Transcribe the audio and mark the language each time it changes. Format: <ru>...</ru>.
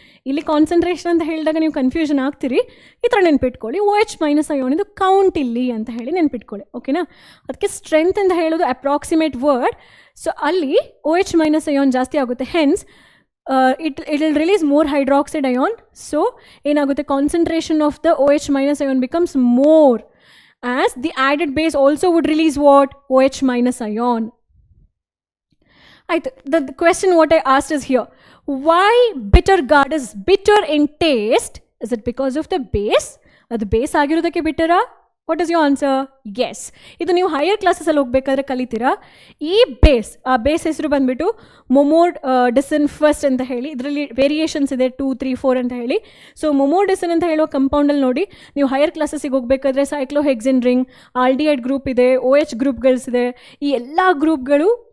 <kn>ಇಲ್ಲಿ ಕಾನ್ಸಂಟ್ರೇಷನ್ ಅಂತ ಹೇಳಿದಾಗ ನೀವು ಕನ್ಫ್ಯೂಷನ್ ಆಗ್ತೀರಿ. ಈ ಥರ ನೆನ್ಪಿಟ್ಕೊಳ್ಳಿ, OH ಮೈನಸ್ ಅಯಾನಿದು ಕೌಂಟ್ ಇಲ್ಲಿ ಅಂತ ಹೇಳಿ ನೆನ್ಪಿಟ್ಕೊಳ್ಳಿ. ಓಕೆನಾ. ಅದಕ್ಕೆ ಸ್ಟ್ರೆಂತ್ ಅಂತ ಹೇಳೋದು ಅಪ್ರಾಕ್ಸಿಮೇಟ್ ವರ್ಡ್. ಸೊ ಅಲ್ಲಿ OH ಮೈನಸ್ ಅಯಾನ್ ಜಾಸ್ತಿ ಆಗುತ್ತೆ.</kn> <en>Hence it will release more hydroxide ion. So</en> <kn>ಏನಾಗುತ್ತೆ?</kn> <en>Concentration of the OH minus ion becomes more, as the added base also would release what? OH minus ion. The question what I asked is here, why bitter gourd is bitter in taste? Is it because of the base? The base</en> <kn>ಆಗಿರೋದಕ್ಕೆ ಬಿಟ್ಟರಾ?</kn> <en>What is your answer? Yes.</en> <kn>ಇದು ನೀವು higher ಕ್ಲಾಸಸಲ್ಲಿ ಹೋಗ್ಬೇಕಾದ್ರೆ ಕಲಿತೀರಾ. ಈ base, ಆ base ಹೆಸರು ಬಂದುಬಿಟ್ಟು ಮೊಮೋಡಿಸನ್ first ಅಂತ ಹೇಳಿ. ಇದರಲ್ಲಿ ವೇರಿಯೇಷನ್ಸ್ ಇದೆ 2, 3, 4 ಅಂತ ಹೇಳಿ. ಸೊ ಮೊಮೋಡಿಸನ್ ಅಂತ ಹೇಳುವ ಕಂಪೌಂಡಲ್ಲಿ ನೋಡಿ, ನೀವು ಹೈಯರ್ ಕ್ಲಾಸಸ್ಸಿಗೆ ಹೋಗಬೇಕಾದ್ರೆ ಸೈಕ್ಲೋಹೆಕ್ಸಿನ್ ರಿಂಗ್, ಆಲ್ಡಿಹೈಡ್ ಗ್ರೂಪ್ ಇದೆ, OH ಗ್ರೂಪ್ಗಳಿದೆ. ಈ ಎಲ್ಲ ಗ್ರೂಪ್ಗಳು</kn>